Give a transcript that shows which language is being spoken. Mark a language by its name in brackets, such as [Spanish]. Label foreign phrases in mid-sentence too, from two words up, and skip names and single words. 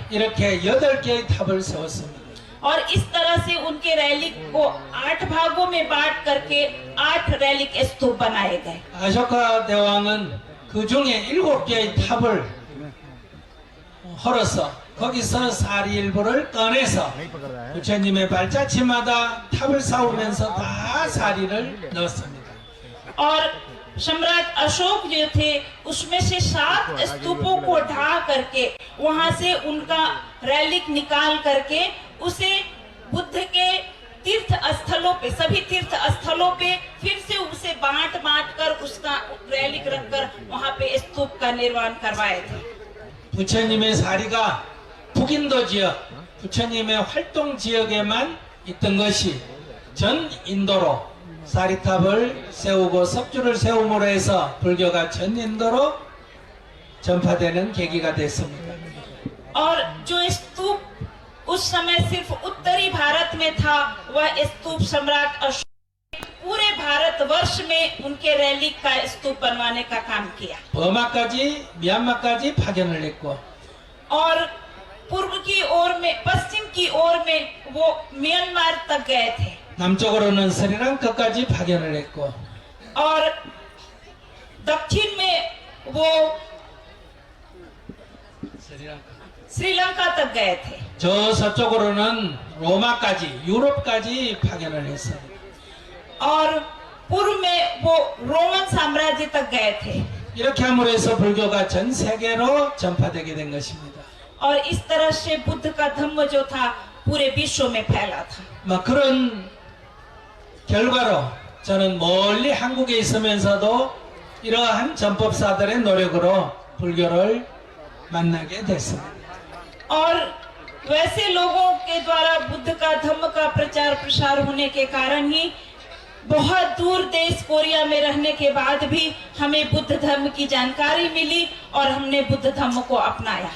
[Korean] 이렇게 8개의 탑을 세웠습니다. [Hindi] और इस तरह से उनके रैलिक को 8 भागों में बांट करके 8 रैलिक स्तूप बनाए गए। [Korean] 아쇼카 대왕은 그 중에 7개의 탑을 헐어서 거기서 사리일보를 꺼내서 부처님의 발자취마다 탑을 쌓으면서 다 사리를 넣었습니다. [Hindi] और सम्राट अशोक जो थे, उसमें से 7 स्तूपों को ढा करके वहां से उनका रैलिक निकाल करके उसे बुद्ध के तीर्थ स्थलों पे, सभी तीर्थ स्थलों पे फिर से उसे बांट कर उसका रैलिक रखकर वहां पे स्तूप का निर्माण करवाए थे। [Korean] 부처님의 사리가 북인도 지역, 부처님의 활동 지역에만 있던 것이 전 인도로 사리탑을 세우고 석주를 세움으로 해서 불교가 전 인도로 전파되는 계기가 됐습니다. [Hindi] और जो स्तूप उस समय सिर्फ उत्तरी भारत में था, वह स्तूप सम्राट अशोक पूरे भारत वर्ष में उनके रैलिक का स्तूप बनवाने का काम किया। [Korean] 버마까지 미얀마까지 파견을 했고 [Hindi] और पूर्व की ओर में, पश्चिम की ओर में वो म्यांमार तक गए थे। [Korean] 남쪽으로는 스리랑카까지 파견을 했고 [Hindi] और दक्षिण में वो श्रीलंका तक गए थे। [Korean] 저 서쪽으로는 로마까지 유럽까지 파견을 했어요. [Hindi] और पूर्व में वो रोमन साम्राज्य तक गए थे। [Korean] 이렇게 함으로 해서 불교가 전 세계로 전파되게 된 것입니다. [Hindi] और इस तरह से बुद्ध का धम्म जो था पूरे विश्व में फैला था। [Korean] 막 그런 결과로 저는 멀리 한국에 있으면서도 이러한 전법사들의 노력으로 불교를 만나게 됐습니다. [Hindi] और वैसे लोगों के द्वारा बुद्ध का धम्म का प्रचार प्रसार होने के कारण ही बहुत दूर देश कोरिया में रहने के बाद भी हमें बुद्ध धर्म की जानकारी मिली और हमने बुद्ध धर्म को अपनाया।